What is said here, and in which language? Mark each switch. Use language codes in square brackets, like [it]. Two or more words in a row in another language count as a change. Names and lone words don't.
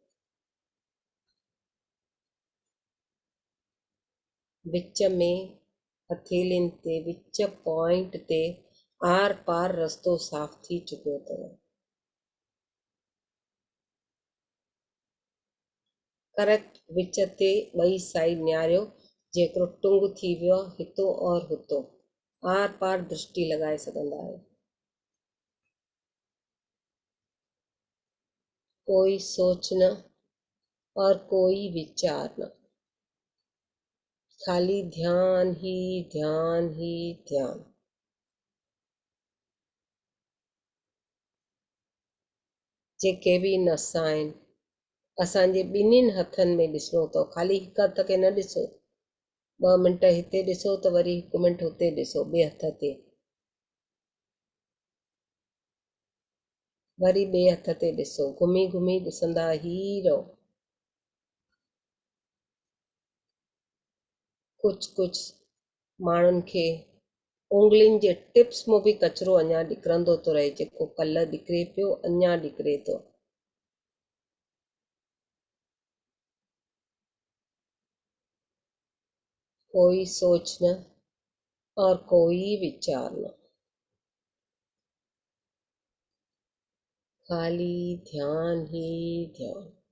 [sd] विच में हथेलियुनि ते विच पॉइंट ते आर पार रस्तो साफ़ थी चुकियो अथव। करेक्ट विच ते ॿई साइड निहारियो, जेतिरो टुंग थी वियो हितो और हुतो आर पार दृष्टि लॻाए सघंदा आहियो। कोई सोच न और कोई विचार न, खाली ध्यान ही ध्यान ही ध्यान। जेके बि नसा आहिनि असांजे ॿिन्हिनि हथनि में ॾिसणो अथव, खाली हिकु हथ खे न ॾिसो। 2 मिंट हिते ॾिसो त वरी 1 मिंट हुते ॾिसो ॿिए हथ ते, वरी ॿिए हथ ते ॾिसो, घुमी घुमी ॾिसंदा ई रहो। कुझु माण्हुनि खे उंगलियुनि जे टिप्स मां बि कचिरो अञा निकिरंदो थो रहे, जेको कल्ह निकिरे पियो अञा निकिरे थो। कोई सोच न और कोई विचार न, खाली ध्यान ही ध्यान।